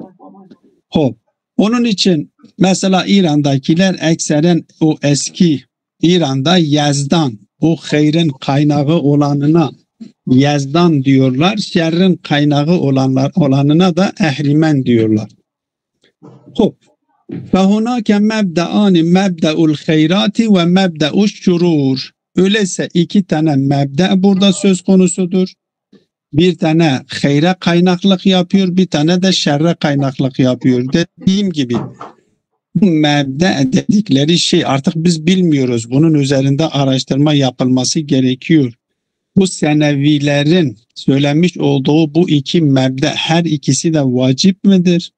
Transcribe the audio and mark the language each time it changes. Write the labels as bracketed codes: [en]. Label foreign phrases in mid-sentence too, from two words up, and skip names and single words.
[tr] Onun için mesela İran'dakiler ekseren o eski İran'da Yazdan, o hayrın kaynağı olanına Yazdan diyorlar, şerrin kaynağı olanına da Ehrimen diyorlar. [ar] فَهُنَاكَ مَبْدَآنِ مَبْدَءُ الْخَيْرَاتِ وَمَبْدَءُ الشُّرُورِ. [tr] Öyleyse iki tane mebde burada söz konusudur. Bir tane hayra kaynaklık yapıyor, bir tane de şerre kaynaklık yapıyor. Dediğim gibi bu mebde dedikleri şey artık biz bilmiyoruz. Bunun üzerinde araştırma yapılması gerekiyor. Bu senevilerin söylemiş olduğu bu iki mebde her ikisi de vacip midir?